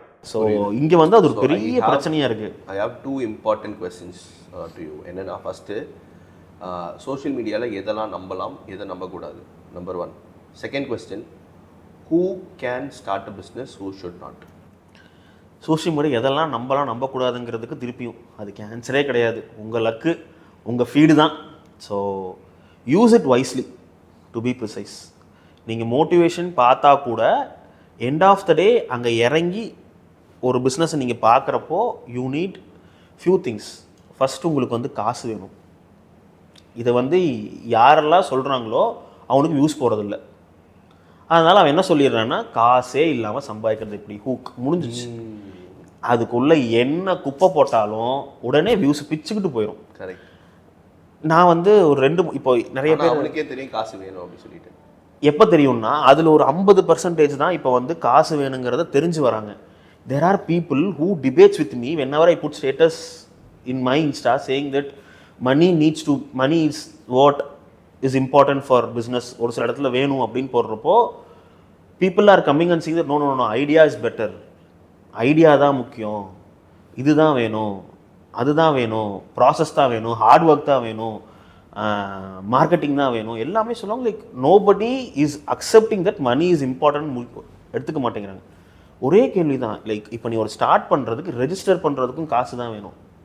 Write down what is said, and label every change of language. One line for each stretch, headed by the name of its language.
Tamil: So இங்கே வந்து அது ஒரு பெரிய பிரச்சனையாக இருக்குது.
English: I have 2 important questions to you.
Tamil: என்னென்னா ஃபஸ்ட்டு, சோஷியல் மீடியாவில் எதெல்லாம் நம்பலாம், எதை நம்பக்கூடாது, number 1.
English: Second question, who can start a business, who should not?
Tamil: Social media எதெல்லாம் நம்பக்கூடாதுங்கிறதுக்கு திருப்பியும் அதுக்கு ஆன்சரே கிடையாது. உங்கள் லக்கு, உங்கள் ஃபீடு தான்.
English: So use it wisely to be precise.
Tamil: நீங்கள் மோட்டிவேஷன் பார்த்தா கூட
English: end of the day
Tamil: அங்கே இறங்கி ஒரு பிஸ்னஸை நீங்கள் பார்க்குறப்போ
English: You need few things.
Tamil: First உங்களுக்கு வந்து காசு வேணும். இதை வந்து யாரெல்லாம் சொல்கிறாங்களோ அவனுக்கு யூஸ் போகிறதில்ல. அதனால் அவன் என்ன சொல்லிடுறான்னா, காசே இல்லாமல் சம்பாதிக்கிறது எப்படி, ஹூக் முடிஞ்சிச்சு. அதுக்குள்ளே என்ன குப்பை போட்டாலும் உடனே வியூஸ் பிச்சுக்கிட்டு போயிடும். கரெக்ட். நான் வந்து ஒரு 2 இப்போ நிறைய பேர் அவனுக்கே தெரியும் காசு வேணும் அப்படின்னு சொல்லிட்டு. எப்போ தெரியும்னா அதில் ஒரு 50% தான் இப்போ வந்து காசு வேணுங்கிறத தெரிஞ்சு வராங்க.
English: There are people who debates with me whenever I put status in my Insta saying that money is what is important for business.
Tamil: ஒரு சில இடத்துல வேணும் அப்படின்னு போடுறப்போ
English: people are coming and saying that no, idea is better.
Tamil: Idea தான் முக்கியம், இதுதான் வேணும், அதுதான் வேணும், ப்ராசஸ் தான் வேணும், ஹார்ட் ஒர்க் தான் வேணும், மார்க்கெட்டிங் தான் வேணும், எல்லாமே சொல்லுவாங்க.
English: like nobody is accepting that money is important
Tamil: எடுத்துக்க மாட்டேங்கிறாங்க. ஒரே கேள்வி தான், லைக் இப்போ நீ ஒரு ஸ்டார்ட் பண்ணுறதுக்கு ரெஜிஸ்டர் பண்ணுறதுக்கும் காசு தான் வேணும்.